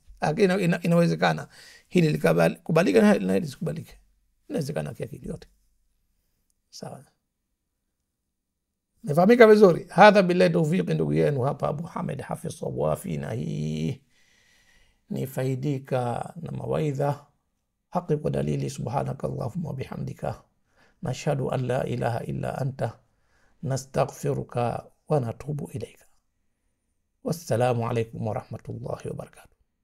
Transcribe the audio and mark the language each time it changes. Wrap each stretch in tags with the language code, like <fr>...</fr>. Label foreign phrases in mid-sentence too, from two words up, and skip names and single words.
<sw>Akili inawezekana hili likubalika na hili lisikubalike. Inawezekana akili yote. Sawa. Nafahamika vizuri.</sw> <ar>هذا بالله التوفيق,</ar> <sw>ndugu yenu hapa Abu Hamid Hafidh Sawafi, na hii ni faidika na mawaidha haki kwa dalili.</sw> <ar>سبحانك اللهم بحمدك نشهد أن لا إله إلا أنت نستغفرك ونتوب إليك. والسلام عليكم ورحمة الله وبركاته.</ar>